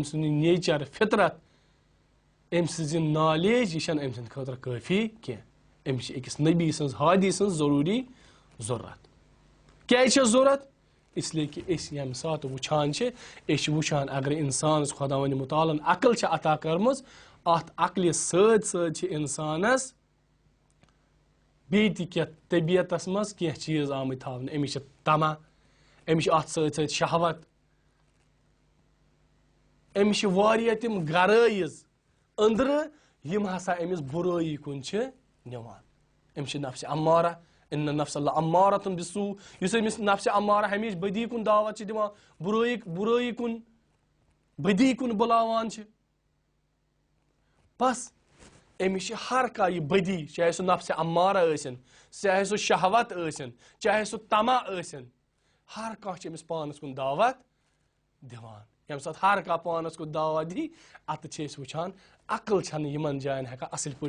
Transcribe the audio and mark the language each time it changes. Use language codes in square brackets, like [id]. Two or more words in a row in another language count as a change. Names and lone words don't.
[ks] سُنٛد یہِ نیچر فطرت أمۍ سٕنٛز یہِ نالیج یہِ چھنہٕ أمۍ سٕنٛدِ خٲطرٕ کٲفی کینٛہہ أمِس چھِ أکِس نبی سٕنٛز ہادی سٕنٛز ضروٗری ضروٗرت کیٛازِ چھےٚ ضروٗرت اسلیے کہِ أسۍ ییٚمہِ ساتہٕ وٕچھان چھِ أسۍ چھِ وٕچھان اگر انسانس خۄداوندِ مُتعالن عقل چھِ عطا کٔرمٕژ اتھ عقلہِ سۭتۍ سۭتۍ چھِ انسانس بیٚیہِ تہِ کینٛہہ طبیعتس منٛز کینٛہہ چیٖز آمٕتۍ تھاونہٕ أمِس چھِ تما أمِس چھِ اتھ سۭتۍ سۭتۍ شہوت أمِس چھِ واریاہ تِم غرٲیز أنٛدرٕ یِم ہسا أمِس بُرٲیی کُن چھِ نِوان أمِس چھِ نفسِ امارہ [ar] اِنَّ النَّفْسَ لَأَمَّارَةٌ بِالسُّوءِ [ks] یُس أمِس نفسِ امارہ ہمیشہِ بدی کُن دعوت چھِ دِوان برٲیی کُن بدی کُن بُلاوان چھِ بس أمِس چھِ ہر کانٛہہ یہِ بدی چاہے سُہ نفسِ امارہ ٲسِن چاہے سُہ شہوت ٲسِن چاہے سُہ تما ٲسِن ہر کانٛہہ چھِ أمِس پانس کُن دعوت دِوان ییٚمہِ ساتہٕ ہر کانٛہہ پانس کُن دعوت دی اتہِ چھِ أسۍ وٕچھان عقل چھنہٕ یِمن جاین ہٮ۪کان اصٕل پٲٹھۍ